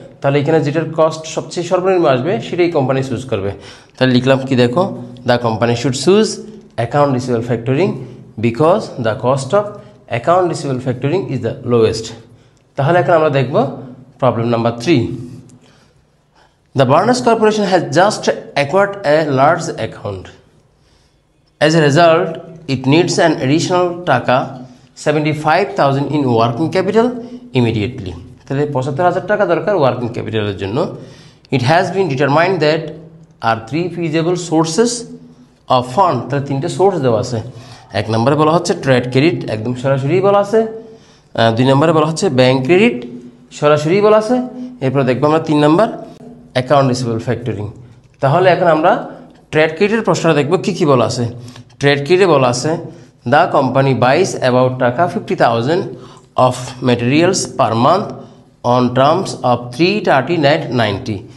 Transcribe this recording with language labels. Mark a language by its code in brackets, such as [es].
[bn] তাহলে এখানে যেটার কস্ট সবচেয়ে সর্বনিম্ন আসবে সেটাই কোম্পানি চুজ করবে। তাহলে লিখলাম কি দেখো, [en] The company should choose account receivable factoring because the cost of account receivable factoring is the lowest. [bn] তাহলে এখন আমরা দেখব problem number 3। [en] The Barnes Corporation has just acquired a large account. As a result, it needs an additional taka 75,000 in working capital immediately. [bn] তাহলে 75,000 টাকা দরকার working ক্যাপিটালের জন্য। [en] It has been determined that are 3 feasible sources of fund. [bn] তাহলে 3টে source দেওয়া আছে। 1 নম্বরে বলা হচ্ছে ট্রেড ক্রেডিট, একদম সরাসরি বলা আছে। 2 নম্বরে বলা হচ্ছে ব্যাংক ক্রেডিট, সরাসরি বলা আছে। এরপর দেখবো আমরা 3 নম্বর অ্যাকাউন্ট রিসিভেবল ফ্যাক্টরিং। তাহলে এখন আমরা ট্রেড ক্রেডিটের প্রশ্নটা দেখব কি কি বলা আছে। ট্রেড ক্রেডিটে বলা আছে [en] The company buys about taka 50,000 of materials per month on terms of 330 net 90।